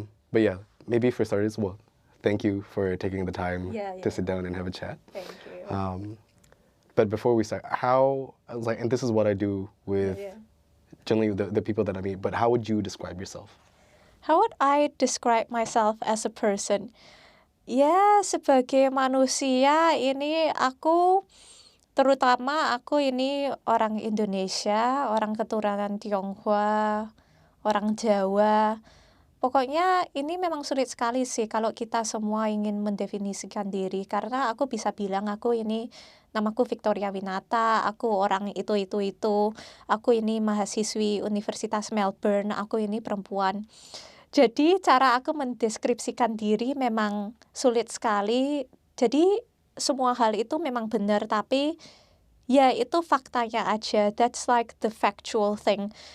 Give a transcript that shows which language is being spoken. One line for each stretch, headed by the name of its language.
English: But yeah, maybe for starters, well, thank you for taking the time to sit down and have a chat. Thank you. But before we start, and this is what I do with generally the people that I meet, but how would you describe yourself? How would I describe myself as a person?
Indonesian: Ya, sebagai manusia ini terutama aku ini orang Indonesia, orang keturunan Tionghoa, orang Jawa. Pokoknya ini memang sulit sekali sih kalau kita semua ingin mendefinisikan diri. Karena aku bisa bilang namaku Victoria Winata, aku orang itu. Aku ini mahasiswi Universitas Melbourne, aku ini perempuan. Jadi cara aku mendeskripsikan diri memang sulit sekali. Jadi semua hal itu memang benar, tapi ya itu faktanya aja.
English: That's like the factual thing.